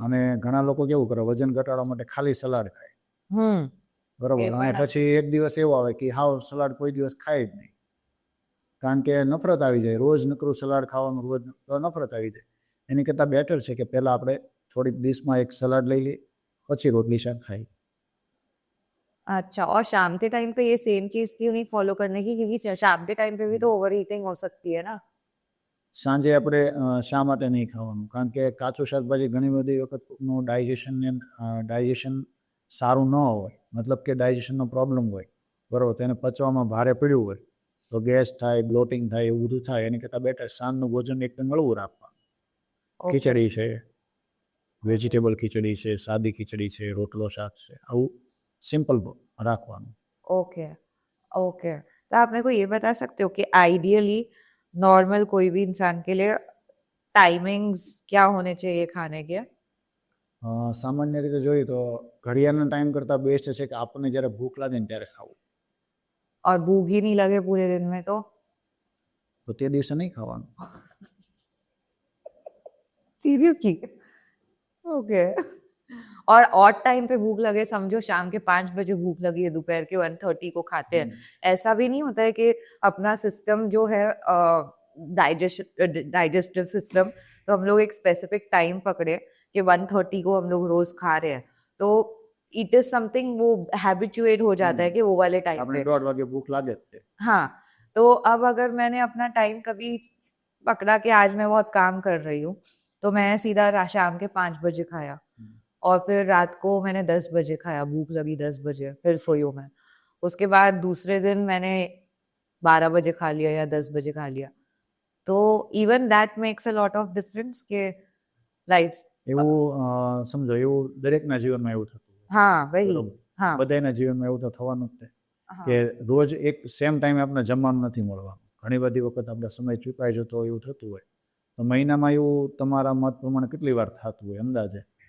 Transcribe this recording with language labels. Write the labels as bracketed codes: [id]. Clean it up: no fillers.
[gu] અને ઘણા લોકો કેવું કરે, વજન ઘટાડવા માટે ખાલી સલાડ ખાય. બરાબર. અને પછી એક દિવસ એવો આવે કે હાવ સલાડ કોઈ દિવસ ખાય જ નહીં, કારણ કે નફરત આવી જાય. રોજ નકરું સલાડ ખાવાનું, રોજ તો નફરત આવી જાય. એની કરતાં બેટર છે કે પહેલાં આપણે થોડીક ડીશમાં એક સલાડ લઈ લઈએ, પછી રોટલી શાક ખાઈ. [hi] अच्छा, और शाम के टाइम पे ये सेम चीज क्यों नहीं फॉलो करने की? क्योंकि शाम के टाइम पे भी तो ओवर ईटिंग हो सकती है ना. [gu] સાંજે આપણે શા માટે નહીં ખાવાનું? કારણ કે કાચું શાકભાજી ઘણી બધી વખતનું ડાયજેશન સારું ન હોય, મતલબ કે ડાયજેશનનો પ્રોબ્લેમ હોય, બરાબર, તેને પચવામાં ભારે પડ્યું હોય તો ગેસ થાય, બ્લોટિંગ થાય, એવું બધું થાય. એની કરતાં બેટર સાંજનું ભોજન એકદમ હળવું રાખવાનું. [en] Okay. [gu] ખીચડી છે, વેજીટેબલ ખીચડી છે, સાદી ખીચડી છે, રોટલો શાક છે, આવું સિंपल રાખવાનું. [hi] ओके ओके, तो आप मेरे को ये बता सकते हो कि आइडियली नॉर्मल कोई भी इंसान के लिए टाइमिंग्स क्या होने चाहिए खाने के? [gu] સામાન્ય રીતે જોઈએ તો ઘડિયાળના ટાઈમ કરતાં બેસ્ટ છે કે આપણને જ્યારે ભૂખ લાગે ને ત્યારે ખાવું. [hi] और भूख ही नहीं लगे पूरे दिन में तो [gu] તે દિવસે નહીં ખાવાનું. [hi] सीरियसली? ओके। और ऑड टाइम पे भूख लगे, समझो शाम के 5 बजे भूख लगी है, दोपहर के 1:30 को खाते हैं, ऐसा भी नहीं होता है कि अपना सिस्टम जो है डाइजेस्टिव सिस्टम, तो हम लोग एक स्पेसिफिक टाइम पकड़े कि 1:30 को हम लोग रोज खा रहे हैं, तो [en] it is something [hi] वो हैबिचुएट हो जाता है कि वो वाले टाइम [gu] આપણે [hi] पे [gu] 1:30 વાગે ભૂખ લાગે જ તે. [hi] हाँ। तो अब अगर मैंने अपना टाइम कभी पकड़ा कि आज मैं बहुत काम कर रही हूँ, तो मैं सीधा शाम के 5 बजे खाया और फिर रात को मैंने 10 बजे खाया, भूख लगी 10 बजे, फिर सोई हूँ मैं। उसके बाद दूसरे दिन मैंने 12 बजे खा लिया या 10 बजे खा लिया, तो [en] even that makes a lot of difference [hi] के लाइफ। [gu] એવું સમજો, એવું દરેકના જીવનમાં એવું થતું હોય. [hi] हाँ वही। [gu] બરોબર. [hi] हाँ [gu] બધાના જીવનમાં એવું તો થવાનું જ તે [hi] हाँ [gu] કે રોજ એક સેમ ટાઈમે આપણે જમવાનું નથી મળવાનું. ઘણી બધી વખત આપણે સમય ચૂકાઈ જતો હોય, એવું થતું હોય. તો મહિનામાં એવું તમારા મત પ્રમાણે કેટલી વાર થતું હોય અંદાજે?